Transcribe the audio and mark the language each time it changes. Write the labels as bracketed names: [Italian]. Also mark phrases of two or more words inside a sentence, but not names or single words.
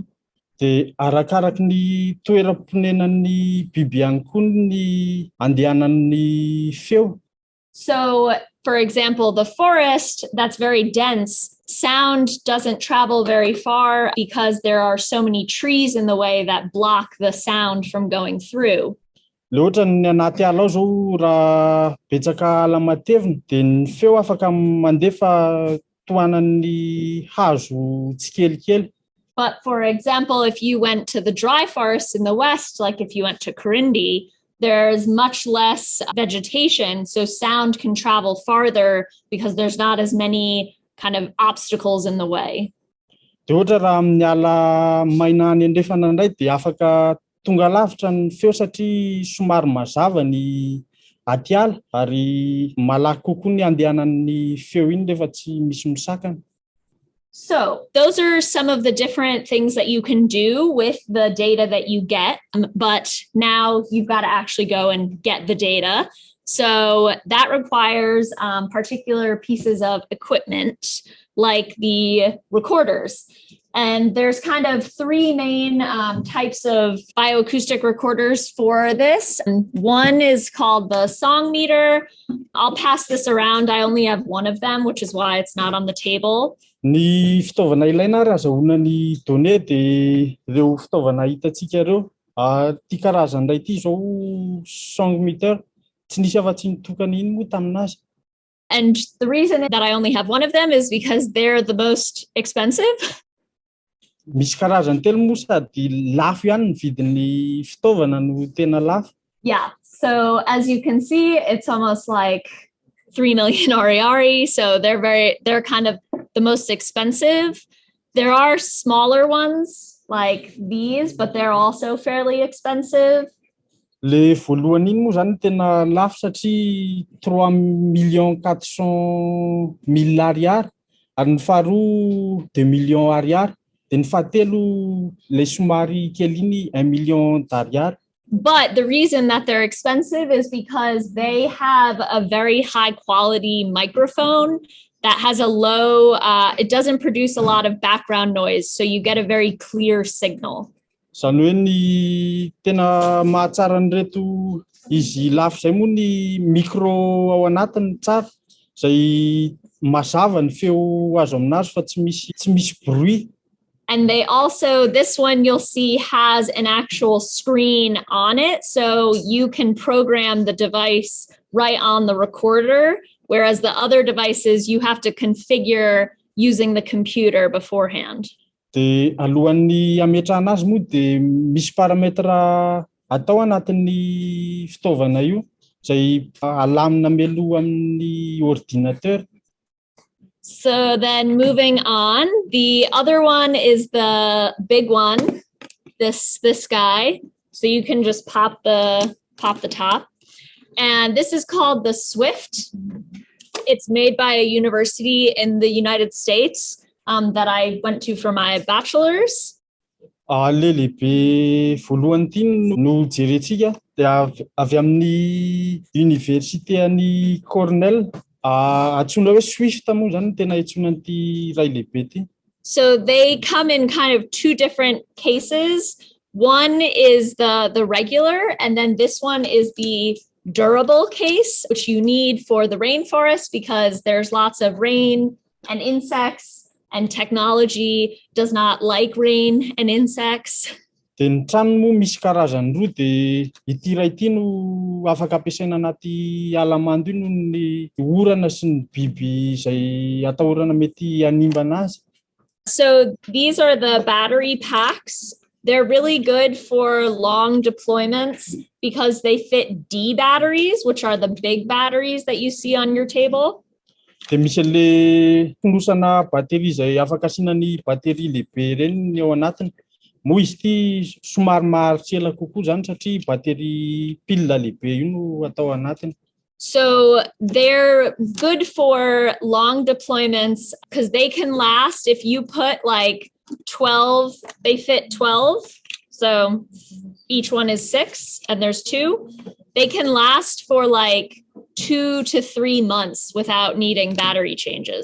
[Malagasy] Dia arakaraky ny toeram-ponenan'ny biby ihany koa ny andehanan'ny feo. [English] So, for example, the forest that's very dense, sound doesn't travel very far because there are so many trees in the way that block the sound from going through. [Malagasy] Loatra ny anaty ala ao zao raha betsaka ala matevina dia ny feo afaka mandefa tohanan'ny hazo tsikelikely. [English] But for example, if you went to the dry forests in the west, like if you went to Karindi, there's much less vegetation, so sound can travel farther because there's not as many kind of obstacles in the way. [Malagasy] Dia ohatra raha amin'ny ala maina any andrefana indray dia afaka tonga lavitra ny feo satria somary mazava ny aty ala ary malaky kokoa ny andehanan'ny feo iny rehefa tsy misy misakana. [English] So those are some of the different things that you can do with the data that you get. But now you've got to actually go and get the data. So that requires particular pieces of equipment like the recorders. And there's kind of three main types of bioacoustic recorders for this. And one is called the song meter. I'll pass this around. I only have one of them, which is why it's not on the table. [Malagasy] Ny fitaovana ilaina raha azahoana ny données dia ireo fitaovana hitantsika ireo. Ty karazany iray ity zao [English] song meter [Malagasy] tsy nisy afa-tsy nitokana iny moa taminazy. [English] And the reason that I only have one of them is because they're the most expensive. [Malagasy] Misy karazany telo moa sady lafo ihany ny vidin'ny fitaovana no tena lafo. [English] Yeah, so as you can see, it's almost like 3 million ariari. So they're kind of the most expensive. There are smaller ones like these, but they're also fairly expensive. [Malagasy] Le voalohany iny moa zany tena lafo satria 3,400,000 ariary ary ny faharoa 2 millions ariary dia ny fahatelo le somary kely iny 1 [French] million d'ariary. [English] But the reason that they're expensive is because they have a very high quality microphone that has a low, it doesn't produce a lot of background noise. So you get a very clear signal. [Malagasy] Zany hoe ny tena mahatsara nyreto izy lafo zay moa ny micro ao anatiny tsara zay mazava ny feo azo aminazy fa tsy misy bruit. [English] And they also, this one you'll see has an actual screen on it. So you can program the device right on the recorder, whereas the other devices you have to configure using the computer beforehand. [Malagasy] Dia alohan'ny ametrahana azy moa dia misy parametra atao anatin'ny fitaovana io zay alamina melo amin'ny ordinateur. [English] So then moving on, the other one is the big one, this guy. So you can just pop the top. And this is called the Swift. It's made by a university in the United States that I went to for my bachelor's. [Malagasy] Le lehibe voalohany ity no jerentsika dia avy amin'ny université any Cornell. Atsoina hoe Swift moa zany tena atsoina an'ity ray lehibe ity. [English] So they come in kind of two different cases. One is the regular, and then this one is the durable case, which you need for the rainforest because there's lots of rain and insects, and technology does not like rain and insects. [Malagasy] Dia ny trano moa misy karazany roa, dia ity iray ity no afaka ampiasaina anaty alamando io noho ny orana sy ny biby izay atahorana mety hanimba anazy. [English] So these are the battery packs. They're really good for long deployments because they fit D batteries, which are the big batteries that you see on your table. [Malagasy] Dia misy an'le fonosana batery izay afaka asiana ny batery lehibe ireny ao anatiny. Moa izy ity somary maharitra ela kokoa zany satria batery pile lehibe io no atao anatiny. [English] So they're good for long deployments because they can last if you put like 12, they fit 12. So each one is 6 and there's 2. They can last for like 2 to 3 months without needing battery changes.